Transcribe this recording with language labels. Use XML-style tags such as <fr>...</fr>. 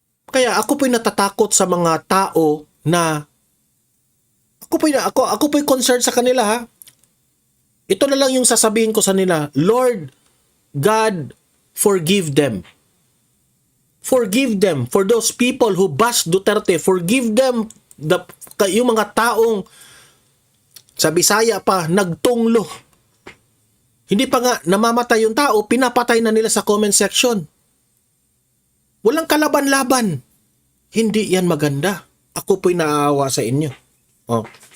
<tl>Kaya ako po'y natatakot sa mga tao na ako po'y concerned sa kanila, ha. Ito na lang yung sasabihin ko sa nila.</tl> <en>Lord God, forgive them. Forgive them for those people who bash Duterte. Forgive them</en> <tl>yung mga taong sa Bisaya pa, nagtunglo. Hindi pa nga namamatay yung tao, pinapatay na nila sa comment section. Walang kalaban-laban. Hindi yan maganda. Ako po'y naaawa sa inyo. Oh.</tl>